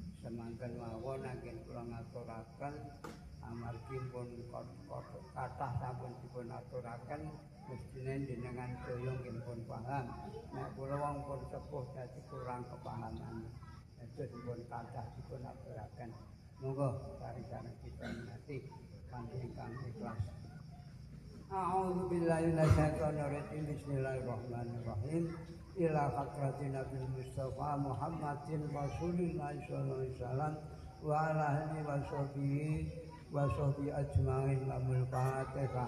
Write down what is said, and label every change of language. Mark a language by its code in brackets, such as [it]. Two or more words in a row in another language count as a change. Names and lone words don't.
[jv] Semanten mawon anggen kula ngaturaken amargi pun kathah sampun dipun aturaken mestine jenengan sedaya nggih pun paham. Nek kula wong pun sepuh dadi kurang kepahaman. Dados pun kathah dipun aturaken. Monggo sari-sari kita ngerti kanthi ingkang ikhlas. [ar] أعوذ بالله من الشيطان الرجيم. بسم الله الرحمن الرحيم. إلى حضرة النبي المصطفى محمد رسول الله صلى الله عليه وسلم وعلى آله وصحبه أجمعين. لهم الفاتحة.